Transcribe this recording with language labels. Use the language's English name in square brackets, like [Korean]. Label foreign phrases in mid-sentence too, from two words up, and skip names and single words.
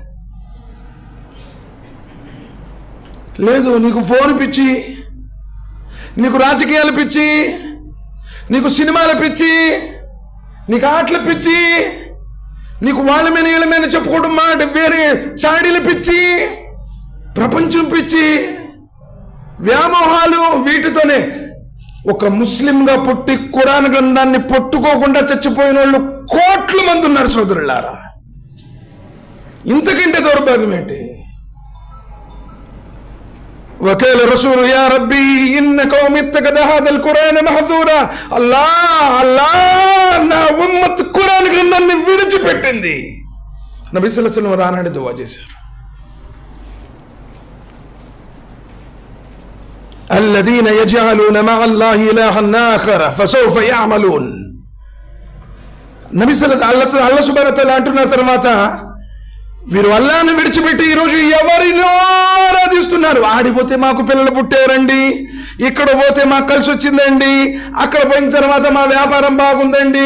[Telugu] లేదు, నీకు ఫోన్ పిచ్చి, నీకు రాజకీయాల పిచ్చి, నీకు సినిమాల పిచ్చి, నీకు ఆటల పిచ్చి, నీకు వాళ్ళ మీద వీళ్ళ మీద చెప్పుకోవడం మాట వేరే చాడీల పిచ్చి, ప్రపంచం పిచ్చి, వ్యామోహాలు, వీటితోనే ఒక ముస్లింగా పుట్టి ఖురాన్ గ్రంథాన్ని పట్టుకోకుండా చచ్చిపోయిన వాళ్ళు కోట్ల మంది ఉన్నారు సోదరులారా. ఇంతకంటే దౌర్భాగ్యం ఏంటి? [Arabic] وقال الرسول يا ربي إن قومي اتخذوا هذا القرآن محظورا. [Telugu] అల్లాహ్ నా ఉమ్మత్ ఖురాన్ గ్రంథాన్ని విడిచిపెట్టింది. నబీ [Arabic] صلى الله عليه وسلم [Telugu] రానాడే దువా చేశారు. [Arabic] الذين يجعلون مع الله إلها آخر فسوف يعملون. [Telugu] నబీ [Arabic] صلى الله الله سبحانه وتعالى [Telugu] అంటున్న తర్వాత వీరు అల్లాహ్ను విడిచిపెట్టి ఈరోజు ఎవరినో ఆరాధిస్తున్నారు. ఆడిపోతే మాకు పిల్లలు పుట్టారండి, ఇక్కడ పోతే మాకు కలిసి వచ్చిందండి, అక్కడ పోయిన తర్వాత మా వ్యాపారం బాగుందండి.